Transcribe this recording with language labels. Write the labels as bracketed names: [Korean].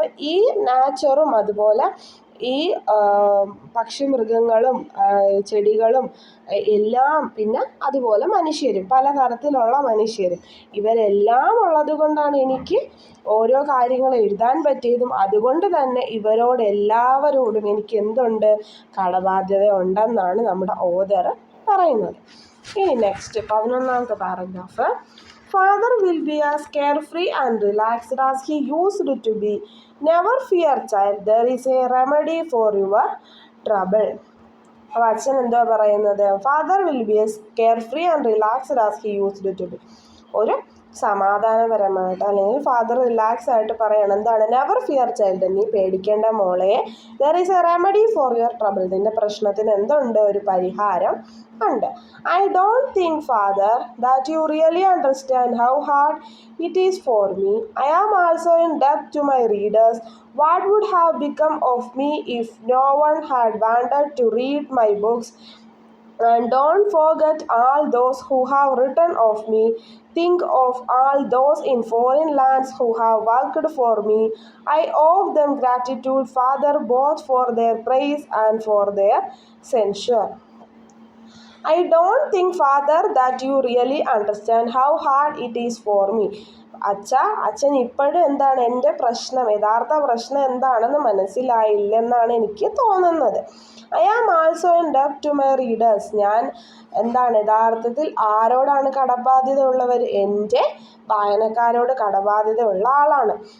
[Malayalam] അപ്പം ഈ നാച്ചറും അതുപോലെ ഈ പക്ഷിമൃഗങ്ങളും ചെടികളും എല്ലാം, പിന്നെ അതുപോലെ മനുഷ്യരും, പലതരത്തിലുള്ള മനുഷ്യരും, ഇവരെല്ലാം ഉള്ളത് കൊണ്ടാണ് എനിക്ക് ഓരോ കാര്യങ്ങൾ എഴുതാൻ പറ്റിയതും. അതുകൊണ്ട് തന്നെ ഇവരോട് എല്ലാവരോടും എനിക്ക് എന്തുണ്ട്? കടബാധ്യത ഉണ്ടെന്നാണ് നമ്മുടെ ഓതർ പറയുന്നത്. ഇനി next 11ാമത്തെ paragraph. [English] Father will be as carefree and relaxed as he used to be. Never fear, child. There is a remedy for your trouble. [Malayalam] അപ്പോൾ അച്ഛൻ എന്താ പറയുന്നത്? [English] Father will be as carefree and relaxed as he used to be. [Malayalam] ഒരു സമാധാനപരമായിട്ട് അല്ലെങ്കിൽ father relax ആയിട്ട് പറയണം എന്താണ്? [English] never fear child, [Malayalam] നീ പേടിക്കേണ്ട മോളെ. [English] there is a remedy for your trouble, [Malayalam] നിന്റെ പ്രശ്നത്തിന് എന്തുണ്ട്? ഒരു പരിഹാരം ഉണ്ട്. [English] I don't think father that you really understand how hard it is for me. I am also in ഡെബ്റ്റ് to my readers. What would have become of me if no one had wanted to read my books? And don't forget all those who have written of me. Think of all those in foreign lands who have worked for me. I owe them gratitude, Father, both for their praise and for their censure. I don't think, Father, that you really understand how hard it is for me. [Malayalam] അച്ഛൻ ഇപ്പോഴും എന്താണ് എൻ്റെ പ്രശ്നം, യഥാർത്ഥ പ്രശ്നം എന്താണെന്ന് മനസ്സിലായില്ലെന്നാണ് എനിക്ക് തോന്നുന്നത്. [English] I am also in ഡെബ്റ്റ് to my readers, [Malayalam] ഞാൻ എന്താണ് യഥാർത്ഥത്തിൽ ആരോടാണ് കടബാധ്യത ഉള്ളവർ? എൻ്റെ വായനക്കാരോട് കടബാധ്യത ഉള്ള ആളാണ്.